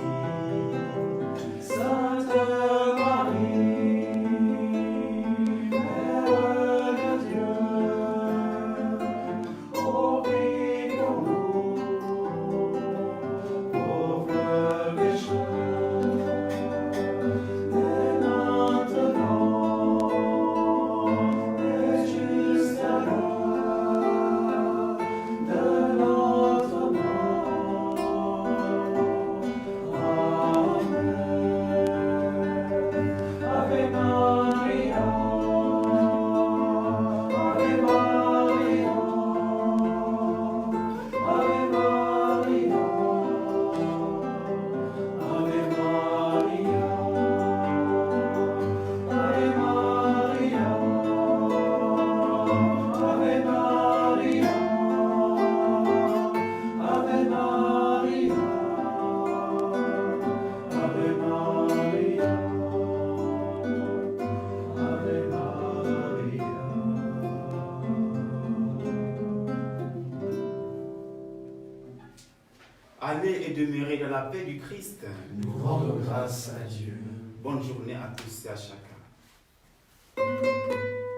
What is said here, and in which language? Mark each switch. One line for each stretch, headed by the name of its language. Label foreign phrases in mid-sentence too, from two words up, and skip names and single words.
French: Sainte Marie, Mère de Dieu, prie pour nous, pauvres pécheurs, dès maintenant et jusqu'à l'heure de notre mort. Amen.
Latin: Ave Maria, Ave Maria, Ave Maria, Ave Maria, Ave Maria, Ave Maria, Ave Maria, Ave Maria, Ave Maria.
French: Allez et demeurez dans la paix du Christ. Nous rendons grâce à Dieu. Bonne journée à tous et à chacun.